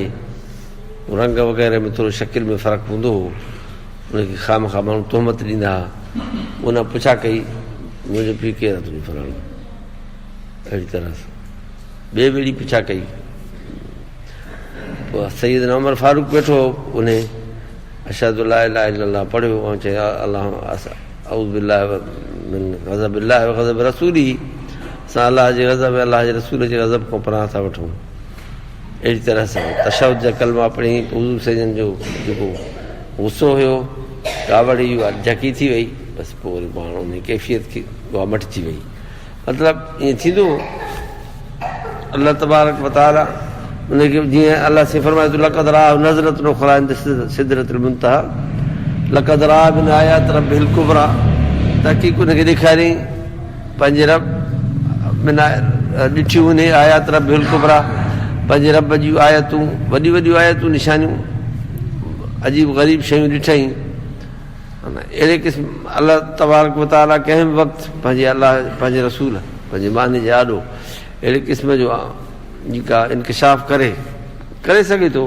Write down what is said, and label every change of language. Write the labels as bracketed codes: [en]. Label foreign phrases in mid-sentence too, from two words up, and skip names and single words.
[sd] रंग वग़ैरह में थोरो शकिल में फ़र्क़ु हूंदो हो, हुनखे खामखा माण्हू तोहमत ॾींदा हुआ। उन पुछा कई मुंहिंजो पीउ केरु आहे? तुंहिंजो फलाणो। अहिड़ी तरह सां ॿिए ॿेड़ी पुछा कई। पोइ सैयदना उमर फारूक वेठो, उन [ar] أشهد لا إله إلا الله [sd] पढ़ियो ऐं चयो अल्लाह [ar] أعوذ بالله من غضب الله وغضب رسوله, [sd] असां अलाह जे ग़ज़ब ऐं अलाह जे रसूल जे ग़ज़ब खां पनाह था वठूं। अहिड़ी तरह सां तशहुद जा कलमा पढ़ी। हुज़ूर सजन जो जेको गुस्सो हुयो, कावड़ इहा झकी थी वई। बसि पोइ वरी पाण उन कैफ़ियत खे उहा मटिजी वई। मतिलबु ईअं थींदो अलाह [ar] تبارك وتعالى [sd] उनखे जीअं अलाह से फरमाए थो, [ar] لقد رأى نظرة أخرى عند سدرة المنتهى لقد رأى من آيات ربه الكبرى, [sd] तहक़ीक़ उनखे ॾेखारियईं पंहिंजे रब मिन ॾिठियूं उन [ar] آيات ربه الكبرى, [sd] पंहिंजे रब जूं आयतूं, वॾियूं वॾियूं आयतूं, निशानियूं, अजीब ग़रीब शयूं ॾिठईं। अहिड़े क़िस्म अलाह [ar] تبارك وتعالى [sd] कंहिं बि वक़्तु पंहिंजे अलाह पंहिंजे रसूल पंहिंजे माने जे आॾो अहिड़े क़िस्म जो जेका इंकिशाफ़ करे सघे थो।